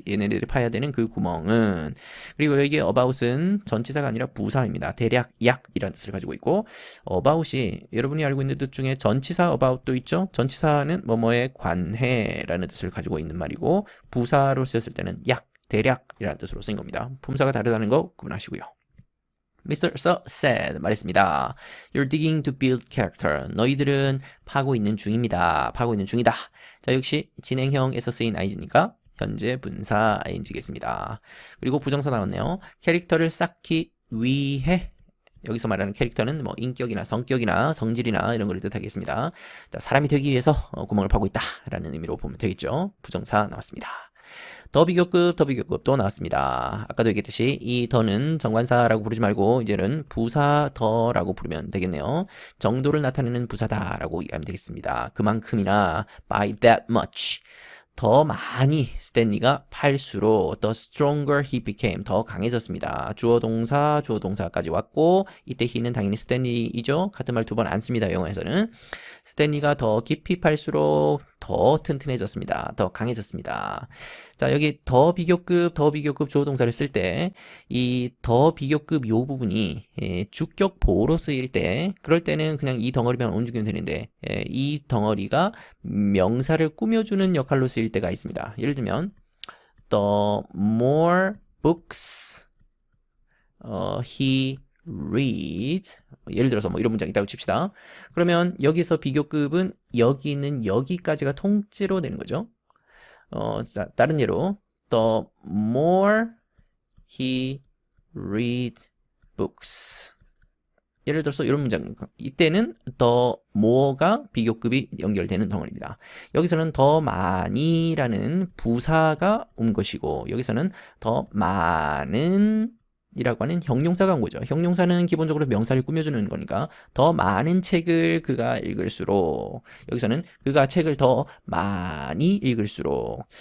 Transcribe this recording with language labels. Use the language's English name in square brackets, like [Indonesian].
[Korean] 얘네들이 파야 되는 그 구멍은. 그리고 여기 about은 전치사가 아니라 부사입니다. 대략 약이라는 뜻을 가지고 있고, about이 여러분이 알고 있는 뜻 중에 전치사 about도 있죠. 전치사는 뭐뭐에 관해라는 뜻을 가지고 있는 말이고, 부사로 쓰였을 때는 약, 대략이라는 뜻으로 쓰인 겁니다. 품사가 다르다는 거 구분하시고요. [English] Mr. Sir said [Korean] 말했습니다. [English] You're digging to build character. [Korean] 너희들은 파고 있는 중입니다. 파고 있는 중이다. 자, 역시 진행형에서 쓰인 ing니까 현재 분사 ing겠습니다. 그리고 부정사 나왔네요. 캐릭터를 쌓기 위해. 여기서 말하는 캐릭터는 뭐 인격이나 성격이나 성질이나 이런 걸 뜻하겠습니다. 자, 사람이 되기 위해서 구멍을 파고 있다 라는 의미로 보면 되겠죠. 부정사 나왔습니다. 더 비교급 또 나왔습니다. 아까도 얘기했듯이 이 더는 정관사라고 부르지 말고 이제는 부사 더라고 부르면 되겠네요. 정도를 나타내는 부사다라고 이해하면 되겠습니다. 그만큼이나 [English] by that much. [Korean] 더 많이 스탠리가 팔수록 [English] the stronger he became. [Korean] 더 강해졌습니다. 주어 동사까지 왔고, 이때 he는 당연히 스탠리이죠. 같은 말 두 번 안 씁니다. 영어에서는. 스탠리가 더 깊이 팔수록 더 튼튼해졌습니다. 더 강해졌습니다. 자, 여기 더 비교급 주어 동사를 쓸 때 이 더 비교급 요 부분이 주격 보호로 쓰일 때, 그럴 때는 그냥 이 덩어리만 옮기면 되는데 이 덩어리가 명사를 꾸며주는 역할로 쓰일 때가 있습니다. 예를 들면 [English] the more books he reads, [Korean] 예를 들어서 뭐 이런 문장이 있다고 칩시다. 그러면 여기서 비교급은 여기 있는 여기까지가 통째로 되는 거죠. 자, 다른 예로 [English] the more he reads books. [Korean] 예를 들어서 이런 문장, 이때는 더 more가 비교급이 연결되는 덩어리입니다. 여기서는 더 많이라는 부사가 온 것이고, 여기서는 더 많은 이라고 하는 형용사가 온 거죠. 형용사는 기본적으로 명사를 꾸며주는 거니까 더 많은 책을 그가 읽을수록, 여기서는 그가 책을 더 많이 읽을수록.